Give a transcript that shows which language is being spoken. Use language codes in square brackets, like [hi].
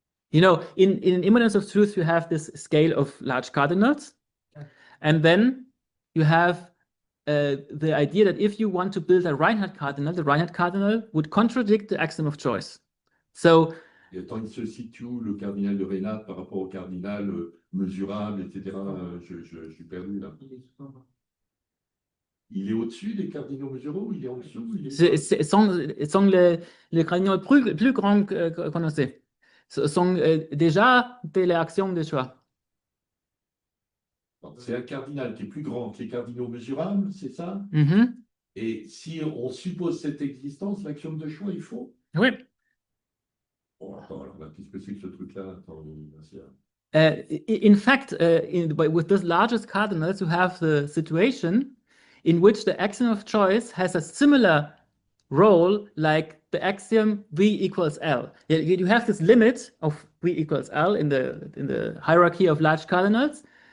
[en] You know, in immanence of truth, you have this scale of large cardinals. And then you have the idea that if you want to build a Reinhardt cardinal, the Reinhardt cardinal would contradict the axiom of choice. So, [fr] et attends, il se situe où, le cardinal de Reinhardt par rapport au cardinal mesurable, etc. Je suis perdu là. Il est au-dessus des cardinaux mesuraux ou il est en dessous? sont les cardinaux plus grands qu'on sait. Ce sont déjà des axiomes de choix. C'est un cardinal qui est plus grand que les cardinaux mesurables, c'est ça? Et si on suppose cette existence, l'axiome de choix, il faut? Oui. Bon, attends, alors là, qu'est-ce que c'est que ce truc-là? [en] In fact, with the largest cardinals, you have the situation in which the axiom of choice has a similar role like the axiom V equals L. You have this limit of V equals L in the hierarchy of large cardinals.